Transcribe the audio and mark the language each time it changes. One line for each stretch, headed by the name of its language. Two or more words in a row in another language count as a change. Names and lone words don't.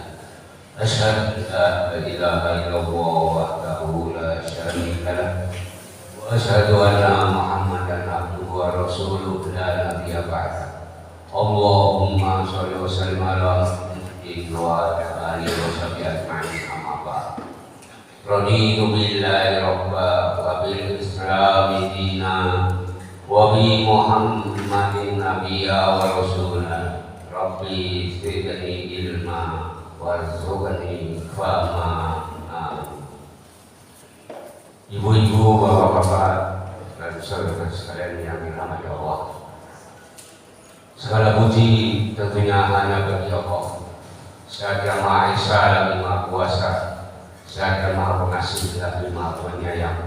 Arabic: أشهد أن لا إله إلا الله وحده لا شريك له، وأشهد أن محمدا عبده ورسوله لا نبي بعده. اللهم صل وسلم على محمد وعلى آله وصحبه أجمعين، أما بعد. رضيت بالله ربا وبالإسلام دينا وبمحمد نبيا ورسولا. رب زدني علما وارزقني فهما. Amin.
Indonesian: Ibu-ibu, bapak-bapak, dan saudara sekalian yang dirahmati Allah, segala puji tentunya hanya bagi Allah. Zat yang Maha Esa lagi Maha Kuasa, Zat yang Maha Pengasih lagi Maha Penyayang.